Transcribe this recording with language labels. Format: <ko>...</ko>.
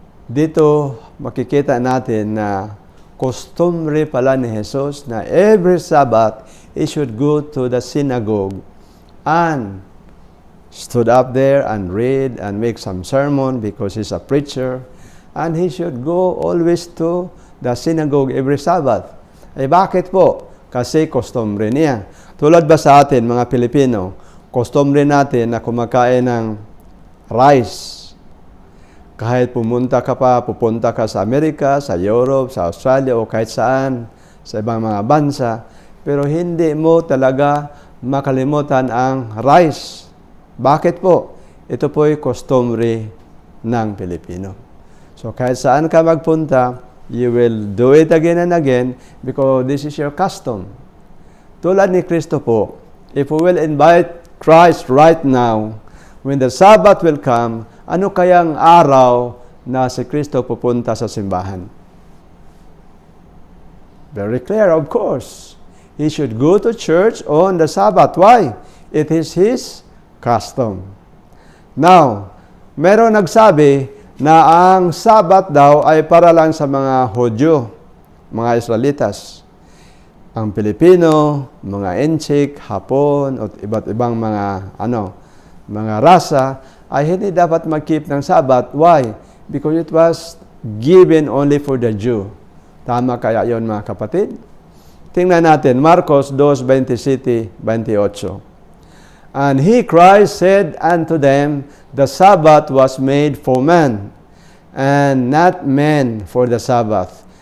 <tl>Dito makikita natin na customary pala ni Jesus na</tl> <en>every Sabbath, he should go to the synagogue and stood up there and read and make some sermon because he's a preacher. And he should go always to the synagogue every Sabbath.</en> <tl>Eh bakit po? Kasi customary niya. Tulad ba sa atin, mga Pilipino, customary natin na kumakain ng rice. Kahit pupunta ka sa Amerika, sa Europe, sa Australia, o kahit saan, sa ibang mga bansa, pero hindi mo talaga makalimutan ang rice. Bakit po? Ito po ay customary ng Pilipino.</tl> <en>So</en> <tl>kahit saan ka magpunta,</tl> <en>you will do it again and again because this is your custom.</en> <tl>Tulad ni Kristo po,</tl> <en>if we will invite Christ right now, when the Sabbath will come,</en> <tl>ano kayang araw na si Kristo pupunta sa simbahan?</tl> <en>Very clear, of course. He should go to church on the Sabbath. Why? It is his custom.</en> <tl>Now, meron nagsabi na ang Sabbath daw ay para lang sa mga Hudyo, mga Israelitas. Ang Pilipino, mga Inchik, Hapon, at iba't ibang mga rasa, ay hindi dapat mag-keep ng Sabbath.</tl> <en>Why? Because it was given only for the Jew.</en> <tl>Tama kaya yon, mga kapatid? Tingnan natin, Marcos 2:27-28.</tl> <en>And he, Christ, said unto them, the Sabbath was made for man, and not man for the Sabbath.</en>